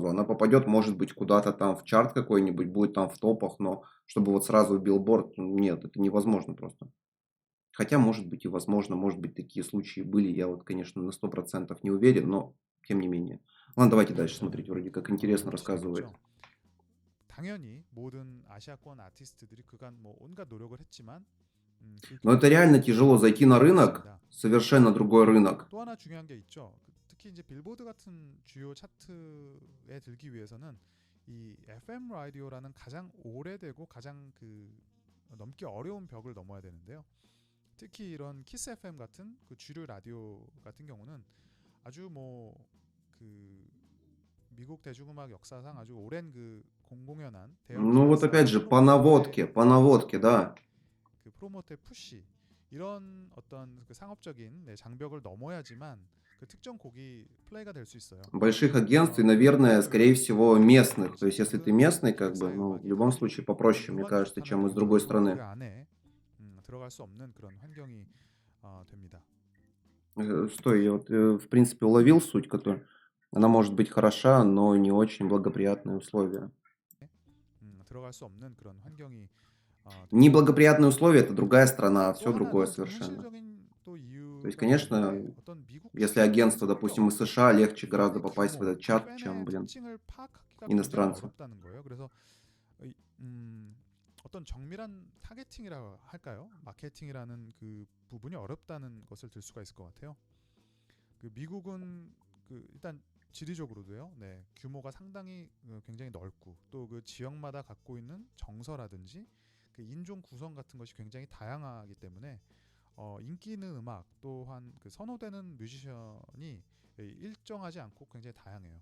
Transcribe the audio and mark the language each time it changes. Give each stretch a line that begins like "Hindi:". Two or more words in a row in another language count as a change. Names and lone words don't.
Russian: Она попадет, может быть, куда-то там в чарт какой-нибудь, будет там в топах, но чтобы вот сразу в билборд, нет, это невозможно просто. Хотя, может быть, и возможно, может быть, такие случаи были. Я вот, конечно, на 100% не уверен, но тем не менее. Ладно, давайте дальше смотреть. Вроде как интересно рассказывает.
Korean: 아시겠죠? 당연히 모든 아시아권 아티스트들이 그간 뭐 온갖 노력을 했지만 그
Russian: Но это
Korean: 결과는
Russian: реально tяжело зайти на рынок,
Korean: 없었습니다.
Russian: совершенно другой рынок.
Korean: 또 하나 중요한 게 있죠. 특히 이제 빌보드 같은 주요 차트에 들기 위해서는 이 FM 라디오라는 가장 오래되고 가장 그 넘기 어려운 벽을 넘어야 되는데요. 특히 이런 키스 FM 같은 그 주류 라디오 같은 경우는 아주 뭐 그 미국 대중음악 역사상 아주 오랜 그 공공연한 대형
Russian: Ну вот
Korean: 기획사
Russian: опять же, по наводке, да.
Korean: 그 프로모터의 푸시 이런 어떤 그 상업적인 장벽을 넘어야지만 그 특정 곡이 플레이가 될 수 있어요.
Russian: Больших агентств и,
Korean: 그런
Russian: наверное, скорее
Korean: 것들을
Russian: всего, местных. То есть, если ты
Korean: 모든
Russian: местный, как бы,
Korean: 기획사의
Russian: ну, в
Korean: 음악이
Russian: любом
Korean: 다
Russian: случае pопроще, мне
Korean: 음악이
Russian: кажется,
Korean: 좋다는
Russian: чем из другой
Korean: 동기부여로 그
Russian: страны.
Korean: 안에 들어갈 수 없는 그런 환경이 됩니다.
Russian: Стой, я вот, в принципе, уловил суть, которую... Она может быть хороша, но не очень благоприятные условия.
Korean: 들어갈 수 없는 그런 환경이 되죠.
Russian: Неблагоприятные условия — это другая страна,
Korean: 또
Russian: всё другое
Korean: 하나는 좀
Russian: совершенно.
Korean: 현실적인 또
Russian: То есть,
Korean: 이유가
Russian: конечно,
Korean: 있는데 어떤 미국
Russian: если
Korean: 시장의
Russian: агентство,
Korean: 서울이
Russian: допустим, из
Korean: 없고
Russian: США, легче
Korean: 이
Russian: гораздо
Korean: 팬의
Russian: попасть в
Korean: 규모,
Russian: этот
Korean: 그
Russian: чат, чем,
Korean: 팬의
Russian: блин,
Korean: 특징을 파악하기가 굉장히
Russian: иностранцу.
Korean: 어렵다는 거예요. 그래서 이 어떤 정밀한 타겟팅이라고 할까요? 마케팅이라는 그 부분이 어렵다는 것을 들 수가 있을 것 같아요. 그 미국은 그 일단 지리적으로도요. 네, 규모가 상당히 굉장히 넓고 또 그 지역마다 갖고 있는 정서라든지 그 인종 구성 같은 것이 굉장히 다양하기 때문에 인기 있는 음악 또한 그 선호되는 뮤지션이 일정하지 않고 굉장히 다양해요.